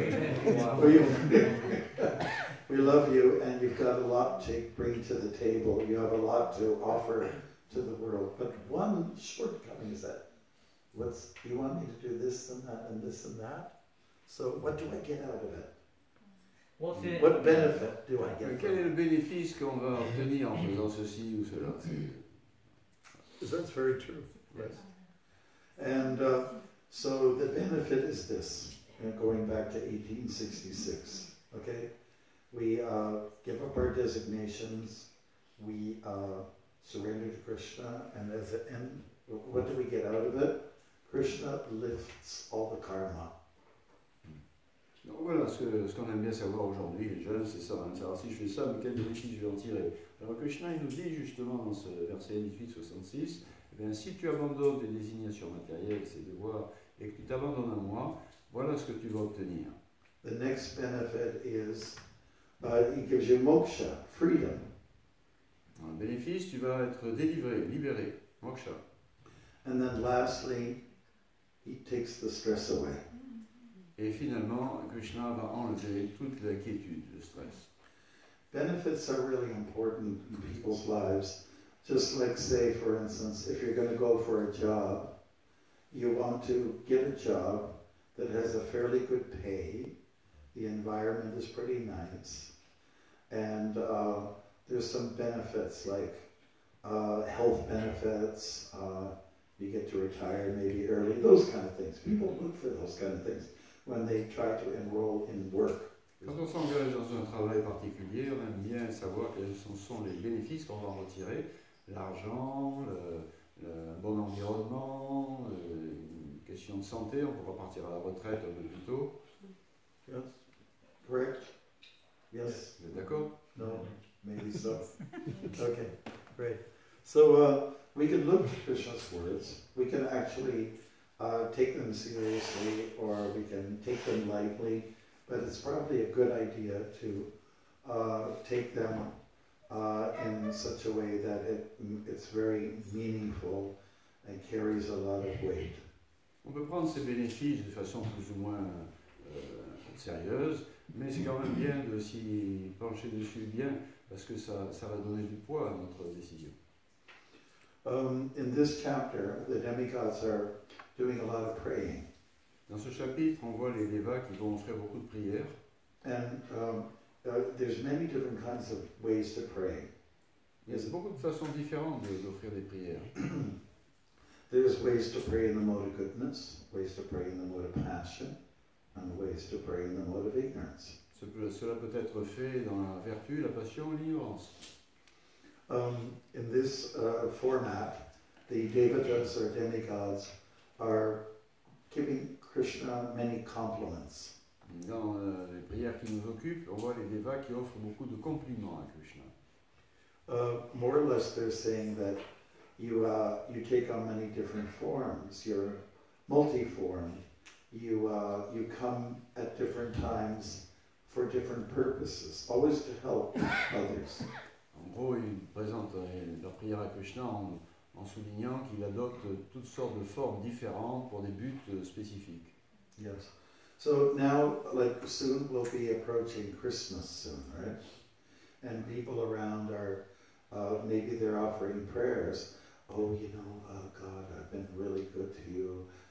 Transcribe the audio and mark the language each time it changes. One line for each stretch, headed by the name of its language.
English: Even if you are. We love you, and you've got a lot to bring to the table. You have a lot to offer to the world. But one shortcoming is that, you want me to do this and that and this and that? So what do I get out of it? What benefit do I get?
French: Quel est le bénéfice qu'on va obtenir en faisant ceci ou cela?
English: That's very true. Yes. And so the benefit is this, going back to 1866, okay? We give up our designations, we surrender to Krishna, and as an end, what do we get out of it? Krishna lifts all the karma.
French: Donc voilà, ce qu'on aime bien savoir aujourd'hui, les jeunes, c'est ça, hein, savoir si je fais ça, mais quel bénéfice je vais en tirer. Alors Krishna, il nous dit justement dans ce verset 18-66, eh bien, si tu abandonnes tes désignations matérielles, c'est de voir, et que tu t'abandonnes à moi, voilà ce que tu vas obtenir.
English: The next benefit is, he gives you moksha, freedom.
French: Un bénéfice, tu vas être délivré, libéré, moksha.
English: And then lastly, he takes the stress away.
French: Et finalement, Krishna va enlever toute l'inquiétude, le stress.
English: Benefits are really important in people's lives. Just like, say, for instance, if you're going to go for a job, you want to get a job that has a fairly good pay, the environment is pretty nice, and there's some benefits like health benefits, you get to retire maybe early, those kind of things. People look for those kind of things when they try to enroll in work.
French: Quand on s'engage dans un travail particulier, on aime bien savoir quels sont les bénéfices qu'on va en retirer. L'argent, le bon environnement, une question de santé, on pourra partir à la retraite un peu plus tôt.
English: Yes, correct? Yes.
French: Vous êtes d'accord?
English: No, maybe so. Okay, great. So we can look at Krishna's words. We can actually take them seriously, or we can take them lightly, but it's probably a good idea to take them in such a way that it's very meaningful and carries a lot of weight.
French: On peut prendre ces bénéfices de façon plus ou moins sérieuse, mais c'est quand même bien de s'y pencher dessus bien, parce que ça va donner du poids à notre décision.
English: In this chapter, the demigods are doing a lot of praying.
French: Dans ce chapitre, on voit les dévas qui vont faire beaucoup de prières.
English: And there's many different kinds of ways to pray.
French: Il y a beaucoup de façons différentes d'offrir des prières.
English: There's ways to pray in the mode of goodness, ways to pray in the mode of passion, and ways to pray in the mode of ignorance.
French: Cela peut être fait dans la vertu, la passion ou l'ignorance.
English: In this format, the devatas or demigods are giving Krishna many compliments.
French: Dans les prières qui nous occupent, on voit les dévas qui offrent beaucoup de compliments à Krishna.
English: More or less, they're saying that you take on many different forms. You're multiform. You come at different times for different purposes, always to help others.
French: En gros, ils présentent leur prière à Krishna en soulignant qu'il adopte toutes sortes de formes différentes pour des buts spécifiques.
English: Yes. So now, like soon, we'll be approaching Christmas soon, right? And people around are, maybe they're offering prayers. Oh, God, I've been really good to you.